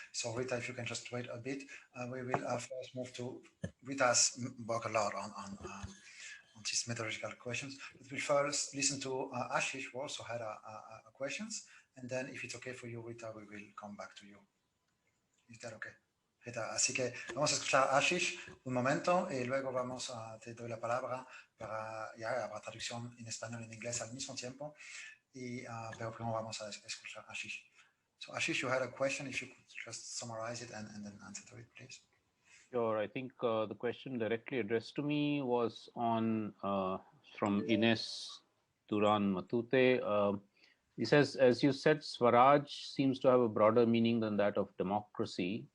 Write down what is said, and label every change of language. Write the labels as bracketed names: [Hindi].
[English] So Rita, if you can just wait a bit, we will first move to Rita's work a lot on these methodological questions. But we first listen to Ashish, who also had questions, and then if it's okay for you, Rita, we will come back to you. Is that okay? [Spanish] Así que vamos a escuchar a Ashish un momento y luego te doy la palabra para traducción en español y en inglés al mismo tiempo, pero primero vamos a escuchar a Ashish. [English] So Ashish, you had a question, if you could just summarize it and then answer to it, please. Sure, I think the question directly addressed to me was on from Ines Duran Matute. He says, as you said, Swaraj seems to have a broader meaning than that of democracy.